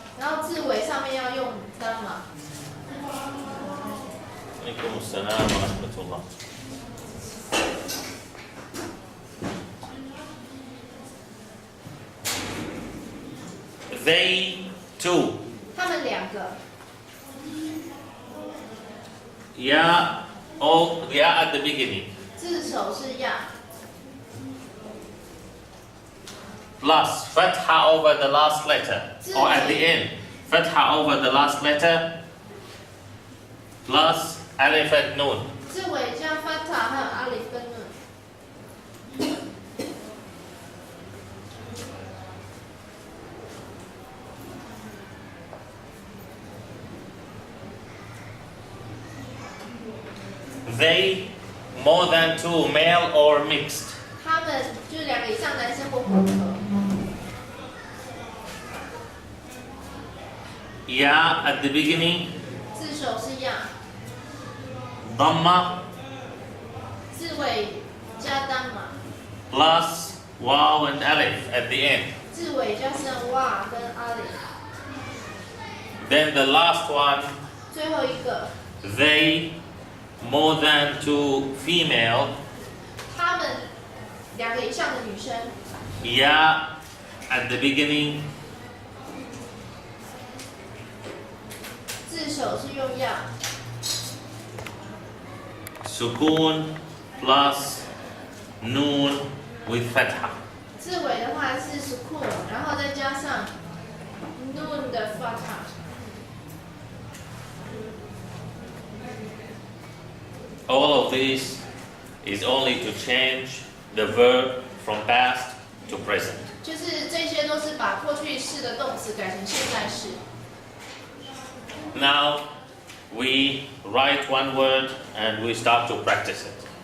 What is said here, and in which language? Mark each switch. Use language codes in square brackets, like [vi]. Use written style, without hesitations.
[zh] 然后字尾上面要用单嘛。 [ar] عليكم السلام ورحمة الله. [en] They too. [zh] 他们两个， [en] Ya at the beginning [zh] 字首是呀， [en] plus fatha over the last letter or at the end. Fatha over the last letter plus alif and noon. [zh] 字尾加 fatha 还有 alif 跟 nun。 [en] They more than 2 male or mixed. [zh] 他们就是两个以上男生或混合。 [en] Ya at the beginning [zh] 字首是呀， [en] dhamma [zh] 字尾加单嘛， [en] plus waw and alif at the end. [zh] 字尾加上 wa 跟 alif。 [en] Then the last one, [zh] 最后一个， [en] they more than 2 female. [zh] 他们两个以上的女生， [en] Ya at the beginning [zh] 字首是用呀， [en] sukun plus noon with fatha. [zh] 字尾的话是 sukun，然后再加上 nun 的发塔。 [en] All of this is only to change the verb from past to present. [zh] 就是这些都是把过去式的动词改成现在式。 [en] Now we write one word and we start to practice it.